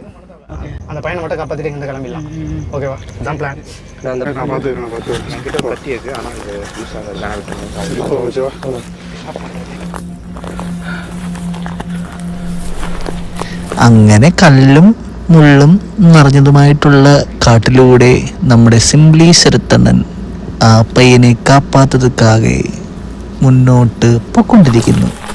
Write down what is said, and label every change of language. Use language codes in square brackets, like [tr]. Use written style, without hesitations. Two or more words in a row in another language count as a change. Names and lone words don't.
[ta] அந்த பையனை மட்டும் காப்பாற்றிட்டு இங்கே கிளம்பிடலாம். ஓகேவா? இதான் பிளான். [ml] അങ്ങനെ കല്ലും മുള്ളും നിറഞ്ഞതുമായിട്ടുള്ള കാട്ടിലൂടെ നമ്മുടെ സിംപ്ലി ശരത്തണ്ണൻ ആ പയ്യനെ കാപ്പാത്തതുക്കാകെ മുന്നോട്ട് പൊക്കൊണ്ടിരിക്കുന്നു.